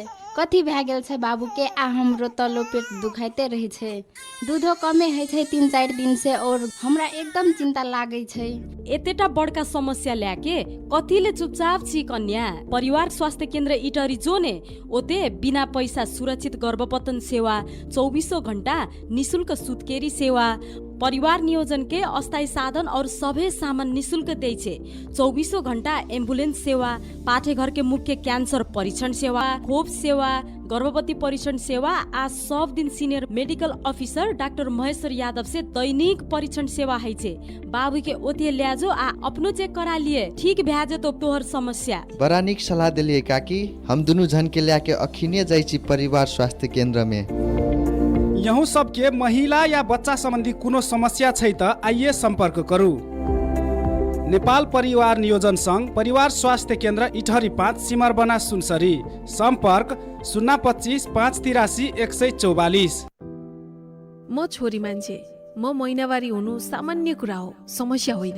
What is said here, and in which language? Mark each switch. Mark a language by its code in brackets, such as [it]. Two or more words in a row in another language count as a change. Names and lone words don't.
[mai] कथी भए गेल छै बाबू के? आ हमरो तलो पेट दुखाइते रहे छै, दूधो कमे है छै 3-4 दिन से, और हमरा एकदम चिंता लागे छै। एतेटा बड़का समस्या ल्याके कतिले चुपचाप छी कन्या? परिवार स्वास्थ्य केन्द्र इटहरी जोने ओते बिना पैसा सुरक्षित गर्भपतन सेवा, 24 घण्टा निशुल्क सुत्केरी सेवा, परिवार नियोजन के अस्थायी साधन और सभे सामान निशुल्क दै छै। 24 घण्टा एम्बुलेंस सेवा, पाठेघर के मुख्य कैंसर परीक्षण सेवा, खोप सेवा, गर्भवती परीक्षण सेवा आ सब दिन सीनियर मेडिकल ऑफिसर डॉक्टर महेश्वर यादव से दैनिक परीक्षण सेवा है छै। बाबू के ओते ल्याजो आ अपनो चेक करा लिए, ठीक भए जेतो तोहर समस्या। बड़ा निक सलाह दिलिए काकी, हम दुनू जन के ल्याके अखिने जाइ छी परिवार स्वास्थ्य केन्द्र में। यहूँ सबके महिला या बच्चा संबंधी कोनो समस्या छै त आइए संपर्क करू। नेपाल परिवार नियोजन संघ, परिवार स्वास्थ्य केन्द्र इटहरी 5 सिमरबना सुनसरी। संपर्क 025 583 144। [ne] म छोरी मान्छे, म महिनावारी हुनु सामान्य कुरा हो, समस्या होइन।